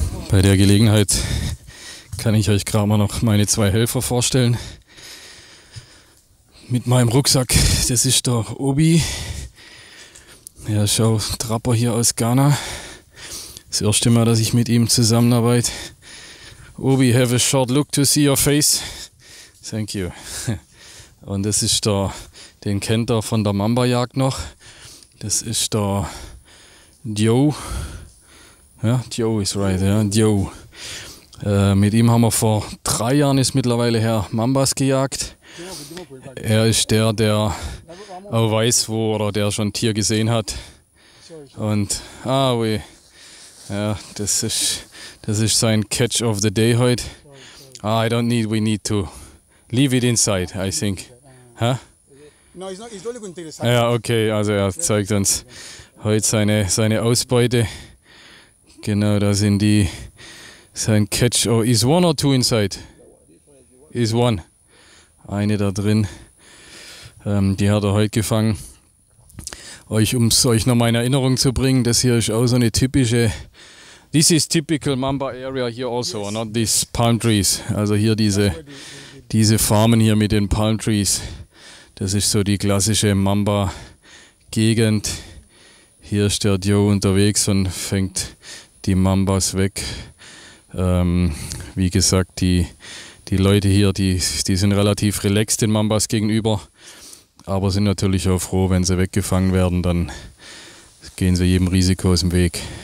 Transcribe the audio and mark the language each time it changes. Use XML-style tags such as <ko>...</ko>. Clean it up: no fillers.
<de>Bei der Gelegenheit kann ich euch gerade mal noch meine 2 Helfer vorstellen. Mit meinem Rucksack, das ist der Obi. Er ist auch Trapper hier aus Ghana. Das erste Mal, dass ich mit ihm zusammenarbeite.</de> <en>Obi, have a short look to see your face. Thank you.</en> <de>Und das ist den kennt er von der Mamba-Jagd noch. Das ist der Dio. Ja, Dio ist right, ja, Dio. Mit ihm haben wir vor 3 Jahren, ist mittlerweile her, Mambas gejagt. Er ist der auch weiß, der schon ein Tier gesehen hat. Und, ja, das ist sein</de> <en>Catch of the Day</en> <de>heute.</de> <en>We need to leave it inside, I think. Huh?</en> <de>Ja, okay, also er zeigt uns heute seine Ausbeute. Genau, da sind sein Catch.</de> <en>Oh, is 1 or 2 inside? Is 1.</en> <de>Eine da drin. Die hat er heute gefangen. Um es euch nochmal in Erinnerung zu bringen, das hier ist auch so eine typische.</de> <en>This is typical Mamba area here also, yes. Not these palm trees.</en> <de>Also hier diese Farmen hier mit den Palm Trees. Das ist so die klassische Mamba-Gegend. Hier ist der Dio unterwegs und fängt die Mambas weg. Wie gesagt, die Leute hier, die sind relativ relaxed den Mambas gegenüber, aber sind natürlich auch froh, wenn sie weggefangen werden, dann gehen sie jedem Risiko aus dem Weg.</de>